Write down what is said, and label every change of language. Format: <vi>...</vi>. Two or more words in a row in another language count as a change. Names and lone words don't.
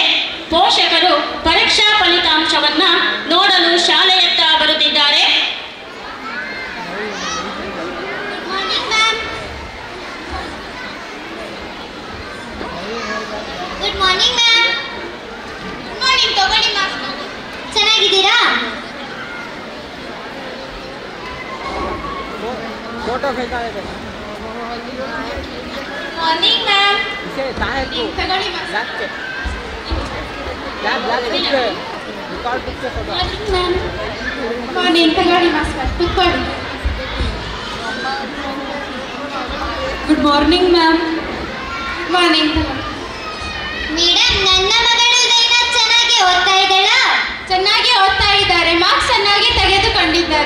<kn>ಪೋಷಕರು ಪರೀಕ್ಷಾ ಫಲಿತಾಂಶವನ್ನ ನೋಡಲು ಶಾಲೆಯತ್ತ ಬರುತ್ತಿದ್ದಾರೆ.</kn> <en>good morning ma'am. good morning.</en> <kn>ತಗೊಳ್ಳಿ ಮಾಸ್ಕ್. ಚೆನ್ನಾಗಿದ್ದೀರಾ? फोटो फेंका है</kn> <en>morning ma'am. इसे ताहे को</en> <kn>ತಗೊಳ್ಳಿ ಮಾಸ್ಕ್. लाग रिकॉर्ड पिक्चर फोटो</kn> <en>morning ma'am.</en> <kn>ಮಾರ್ನಿಂಗ್. ತಗೊಳ್ಳಿ ಮಾಸ್ಕ್. ಕೂತ್ಕೊಳ್ಳಿ.</kn> <en>good morning ma'am.</en> <kn>ಮಾರ್ನಿಂಗ್. ಮೇಡಮ್, ನನ್ನ ಮಗಳು ಜೈನಾ ಚೆನ್ನಾಗಿ ಓದ್ತಾ ಇದ್ದಾಳಾ? ಚೆನ್ನಾಗಿ ಓದ್ತಾ ಇದ್ದಾರೆ. ಮಾರ್ಕ್ಸ್ ಚೆನ್ನಾಗಿ ತೆಗೆದುಕೊಂಡಿದ್ದಾರೆ.</kn>